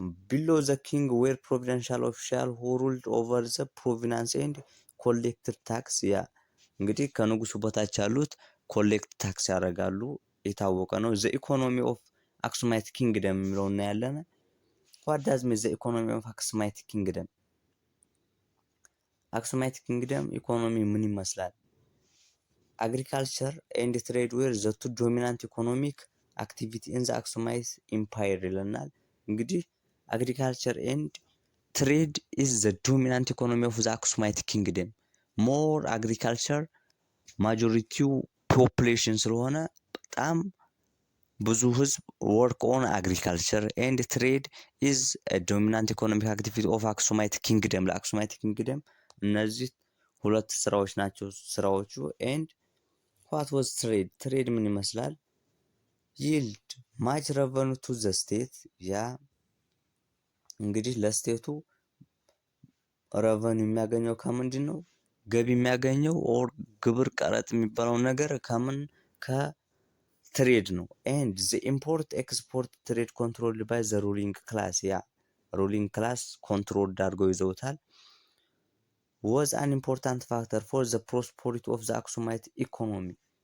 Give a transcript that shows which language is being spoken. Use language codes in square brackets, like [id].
[en] below the king were provincial official who ruled over the province and collected tax [am] ያ እንግዲህ ከንጉሱ በታች ያሉት ኮሌክት ታክስ ያደርጋሉ የታወቀ ነው። [en] the economy of aksumite kingdom [am] የሚለው እናያለን። [en] what does mean the economy of aksumite kingdom? aksumite kingdom ኢኮኖሚ [am] ምን ይመስላል? [en] agriculture and trade were the two dominant economic activity in the aksumite empire [am] ይለናል። እንግዲህ [en] agriculture and trade is the dominant economy of the aksumite kingdom. more agriculture [am] ማጆሪቲው ፖፑሌሽን ስለሆነ በጣም ብዙ ህዝብ [en] work on agriculture and trade is a dominant economic activity of aksumite kingdom. [am] ለአክሱማይት ኪንግደም እነዚህ ሁለት ስራዎች ናቸው ስራዎቹ። [en] and what was trade [am] ምን ይመስላል? [en] yield much revenue to the state [am] ያ እንግዲህ ለስቴቱ revenue የሚያገኘው ከምንድን ነው? ገቢ የሚያገኘው ኦር ግብር ቀረጥ የሚባለው ነገር ከምን ከትሬድ ነው። [en] and the import export trade controlled by the ruling class ያ ruling class [am] ኮንትሮል አድርገው ይዘውታል። [en] was an important factor for the prosperity of the aksumite economy.